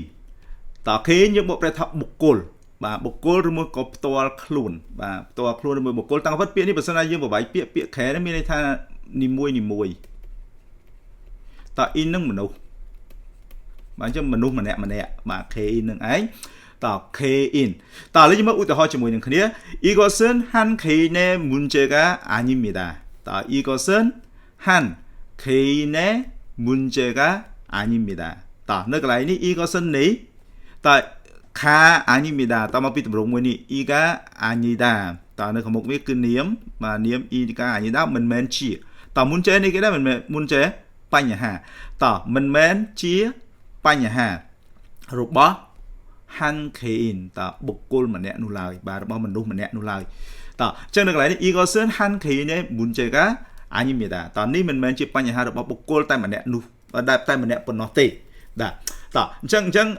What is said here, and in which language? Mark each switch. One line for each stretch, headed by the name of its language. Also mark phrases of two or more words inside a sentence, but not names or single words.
Khmer: តោះ Kein យើងបកប្រែថាបុគ្គលបាទបុគ្គលឬមួយក៏ផ្ទាល់ខ្លួនបាទផ្ទាល់ខ្លួនឬមួយបុគ្គលតាមពិតពាក្យនេះបើសិនណាយើងបបាយពាក្យ Kein មានន័យថានីមួយតោះ in នឹងមនុស្សបាទអញ្ចឹងមនុស្សម្នាក់បាទ K in នឹងឯងតើ K in តើឥឡូវយើងមកឧទាហរណ៍ជាមួយនឹងគ្នា
Korean: 이것은 한 개인의 문제가 아닙니다. តើ 이것은 한 개인의 문제가 아닙니다.
Khmer: តើនៅកន្លែងនេះ 이것은 នេះតើ
Korean: 가 아닙니다.
Khmer: តើមកពីទម្រង់មួយនេះ
Korean: 이가 아니다.
Khmer: តើនៅខាងមុខវាគឺនាមបាទនាម
Korean: 이가 아니다
Khmer: មិនមែនជាតើ 문제 នេះគេដែរមិនមែន 문제 បញ្ហាតើមិនមែនជាបញ្ហារបស់
Korean: 한 개인
Khmer: តើបុគ្គលម្នាក់នោះឡើយបាទរបស់មនុស្សម្នាក់នោះ ឡើយតើអញ្ចឹងនៅកន្លែងនេះ
Korean: 이것은 한 개인의 문제가 아닙니다
Khmer: តើនេះមិនមែនជាបញ្ហារបស់បុគ្គលតែម្នាក់នោះតែម្នាក់ប៉ុណ្ណោះទេបាទតើអញ្ចឹង